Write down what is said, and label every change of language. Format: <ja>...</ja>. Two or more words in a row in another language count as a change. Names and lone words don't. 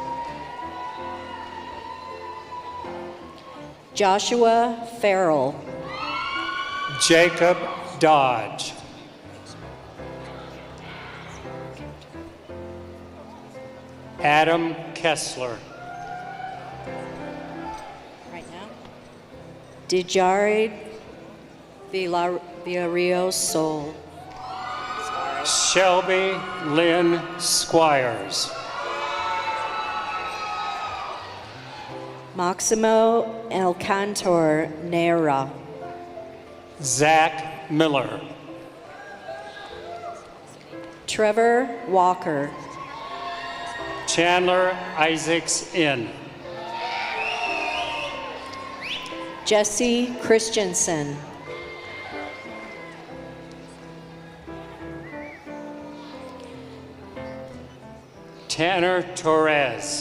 <en>Joshua Farrell. Jacob Dodge. Adam Kessler. Right now. Dejared Villarreal Sol. Shelby Lynn Squires. Maximo Alcantor Neira. Zach Miller. Trevor Walker. Chandler Isaacs Inn. Jesse Christensen. Tanner Torres.</en>